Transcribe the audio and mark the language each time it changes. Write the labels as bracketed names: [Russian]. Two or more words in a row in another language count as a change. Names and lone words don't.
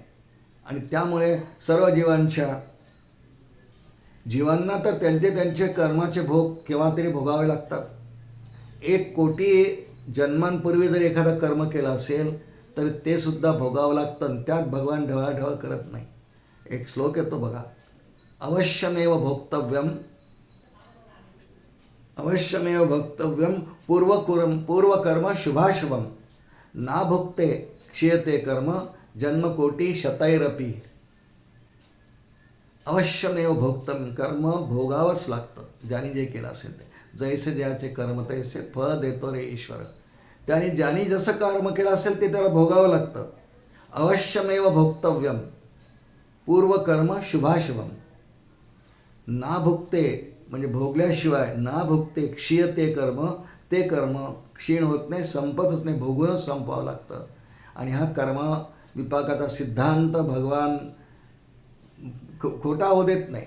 [Marathi] आणि त्यामुळे सर्व जीवांना तर त्यांचे त्यांचे कर्माचे भोग केव्हा तरी भोगावे लागतात. 1,000,000,000 जन्मांपूर्वी जर एखादं कर्म केलं असेल तर ते सुद्धा भोगावं लागतं आणि त्यात भगवान ढवळाढवळ करत नाही. एक श्लोक येतो बघा, [Sanskrit] अवश्यमेव भोक्तव्यम, अवश्यमेव भोक्तव्यम पूर्वकर्म शुभाशुभम, ना भुक्ते क्षीयते कर्म जन्मकोटी शतैरपी. अवश्यमेव भोक्तम, [Marathi] कर्म भोगावंच लागतं. ज्याने जे केलं असेल ते, जैसे ज्याचे कर्म तैसे फळ देतो रे ईश्वर. त्याने ज्याने जसं कर्म केलं असेल ते त्याला भोगावं लागतं. [Sanskrit] अवश्यमेव भोक्तव्यम पूर्वकर्म शुभाशुभम, ना भुक्ते [Marathi] म्हणजे भोगल्याशिवाय, [Sanskrit] ना भुक्ते क्षीयते कर्म, [Marathi] ते कर्म क्षीण होत नाही, संपतच नाही, भोगूनच संपवावं लागतं. आणि हा कर्म विपाकाचा सिद्धांत भगवान खोटा होऊ देत नाही.